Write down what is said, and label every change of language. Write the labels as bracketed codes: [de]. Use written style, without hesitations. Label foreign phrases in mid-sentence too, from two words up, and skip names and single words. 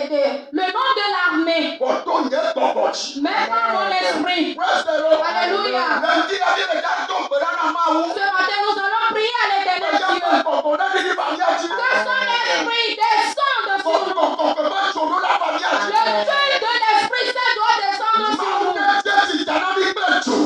[fr] le nom de l'armée. [ee] Kɔtɔ nye gbɔgbɔ dzi. [fr] Maintenant dans l'esprit. [en] Praise the Lord. [fr] Alléluia. Lundi, la vie est dans ton père, dans ma main. Ce matin, nous allons prier à l'éternel Dieu. Que son esprit descende sur nous. Le feu de l'Esprit Saint doit descendre sur nous.